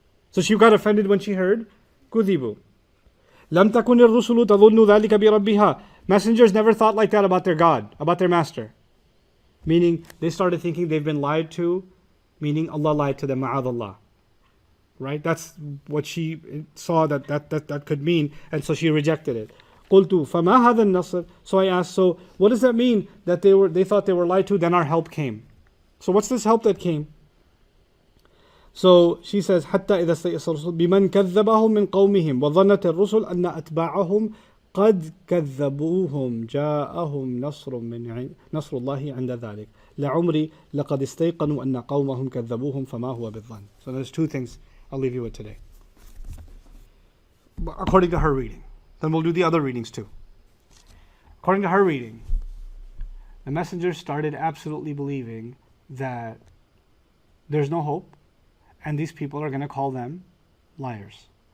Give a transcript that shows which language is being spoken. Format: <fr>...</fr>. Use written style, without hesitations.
<en>So she got offended when she heard كذبوا.</en> <ar>لم تكن الرسل تظن ذلك بربها.</ar> <en>Messengers never thought like that about their God, about their master. Meaning they started thinking they've been lied to, meaning Allah lied to them, Ma'adh Allah. Right? That's what she saw that could mean, and so she rejected it.</en> <ar>قلت فما هذا النصر.</ar> <en>So I asked, so what does that mean that they thought they were lied to, then our help came? So what's this help that came? So she says</en> <ar>حتى إذا استيأس الرسل بمن كذبهم من قومهم وظنت الرسل أن أتباعهم قد كذبوهم جاءهم نصر الله عند ذلك لعمري لقد استيقنوا أن قومهم كذبوهم فما هو بالظن.</ar> <en>So there's two things I'll leave you with today, according to her reading. Then we'll do the other readings too. According to her reading, the messenger started absolutely believing that there's no hope, and these people are going to call them liars.</en>